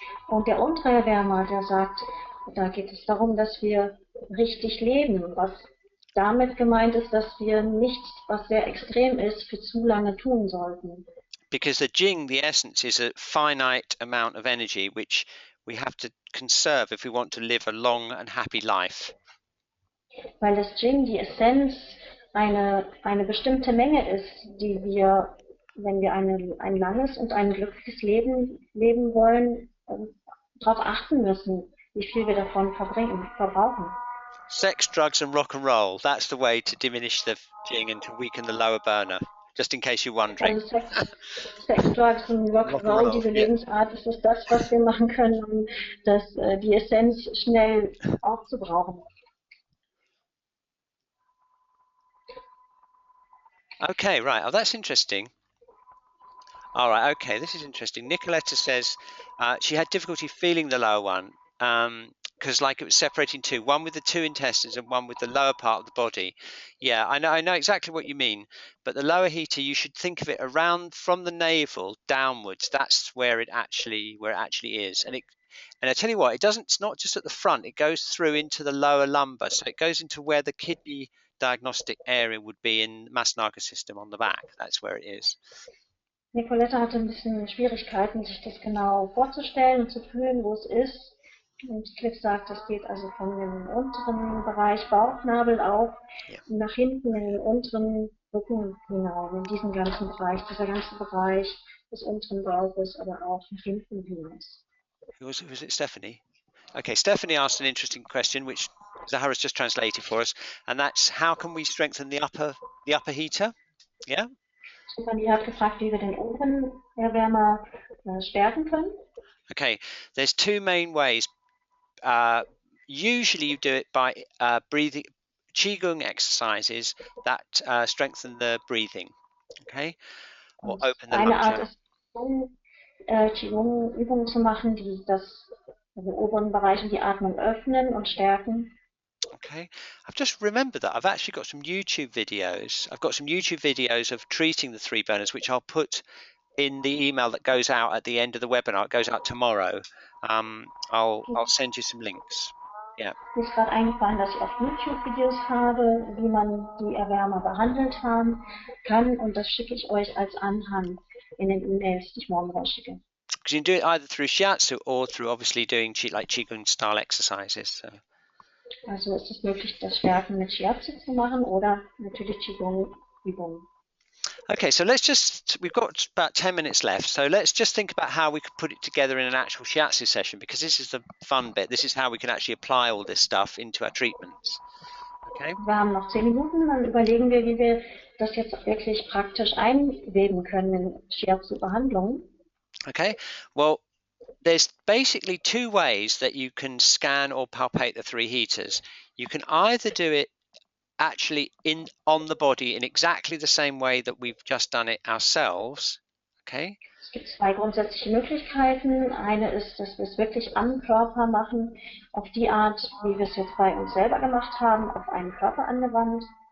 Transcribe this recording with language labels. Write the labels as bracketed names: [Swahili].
[German] Und der untere Erwärmer, der sagt, da geht es darum, dass wir richtig leben, was damit gemeint ist, dass wir nichts, was sehr extrem ist, für zu lange tun sollten. [English] Because the Jing, the essence, is a finite amount of energy which we have to conserve if we want to live a long and happy life. [German] Weil das Jing, die Essenz, eine bestimmte Menge ist, die wir, wenn wir ein langes und ein glückliches Leben leben wollen, darauf achten müssen, wie viel wir davon verbrauchen. [English] Sex, drugs and rock and roll, that's the way to diminish the Jing and to weaken the lower burner, just in case you're wondering. [German] Also Sex, Drugs und Rock and Roll, diese Lebensart, das ist das, was wir machen können, um die Essenz schnell aufzubrauchen. [English] Okay, right. Oh, that's interesting. All right. Okay, this is interesting. Nicoletta says she had difficulty feeling the lower one because, like, it was separating two, one with the two intestines and one with the lower part of the body. Yeah, I know exactly what you mean. But the lower heater, you should think of it around from the navel downwards. That's where it actually is. And I tell you what, it's not just at the front. It goes through into the lower lumbar, so it goes into where the kidney diagnostic area would be in the Masnaga system on the back. That's where it is. [German] Nicoletta hatte ein bisschen Schwierigkeiten, sich das genau vorzustellen und zu fühlen, wo es ist. Und Cliff sagt, es geht also von dem unteren Bereich Bauchnabel auf, nach hinten in den unteren Rücken hinaus, in diesen ganzen Bereich, dieser ganze Bereich des unteren Bauches, aber auch nach hinten hinaus. [English] Was it Stephanie? Okay, Stephanie asked an interesting question, which Zahara's just translated for us, and that's how can we strengthen the upper heater? Yeah. [German] Stephanie hat gefragt, wie wir den oberen Erwärmer stärken können. [English] Okay, there's two main ways. Usually you do it by breathing, qigong exercises that strengthen the breathing. Okay, or open the [German] Eine [English] lung [German] Art ist, Qigong-Übungen zu machen, die den oberen Bereich und die Atmung öffnen und stärken. [English] Okay, I've just remembered that I've actually got some YouTube videos. I've got some YouTube videos of treating the three burners, which I'll put in the email that goes out at the end of the webinar. It goes out tomorrow. I'll send you some links. Yeah. [German] Mir ist gerade eingefallen, dass ich auf YouTube Videos habe, wie man die Erwärmer behandelt kann, und das schicke ich euch als Anhang in den E-Mails, die ich morgen rausschicke. [English] Because you can do it either through shiatsu or through obviously doing qigong style exercises. So. [German] Also ist es möglich, das Stärken mit Shiatsu zu machen oder natürlich Qigong-Übungen. [English] Okay, so we've got about 10 minutes left, so let's just think about how we could put it together in an actual shiatsu session, because this is the fun bit. This is how we can actually apply all this stuff into our treatments. Okay? [German] Wir haben noch 10 Minuten, dann überlegen wir, wie wir das jetzt wirklich praktisch einweben können in Shiatsu-Behandlungen. [English] Okay, well, there's basically two ways that you can scan or palpate the three heaters. You can either do it actually on the body in exactly the same way that we've just done it ourselves. Okay. [German] Es gibt zwei grundsätzliche Möglichkeiten. Eine ist, dass wir es wirklich am Körper machen, auf die Art, wie wir es jetzt bei uns selber gemacht haben, auf einen Körper angewandt.